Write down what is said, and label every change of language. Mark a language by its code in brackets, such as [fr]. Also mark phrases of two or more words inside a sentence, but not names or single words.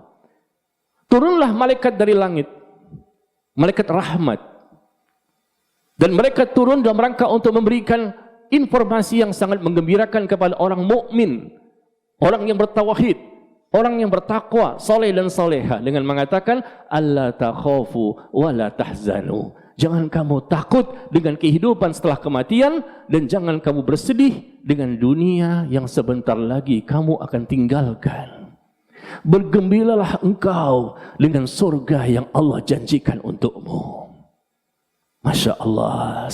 [id] Turunlah malaikat dari langit, malaikat rahmat, dan mereka turun dalam rangka untuk memberikan informasi yang sangat menggembirakan kepada orang mukmin, orang yang bertauhid, orang yang bertakwa, soleh dan soleha, dengan mengatakan [ar] ألا تخافوا ولا تحزنوا. [id] Jangan kamu takut dengan kehidupan setelah kematian, dan jangan kamu bersedih dengan dunia yang sebentar lagi kamu akan tinggalkan. Bergembiralah engkau dengan surga yang Allah janjikan untukmu. [ar] ما شاء الله.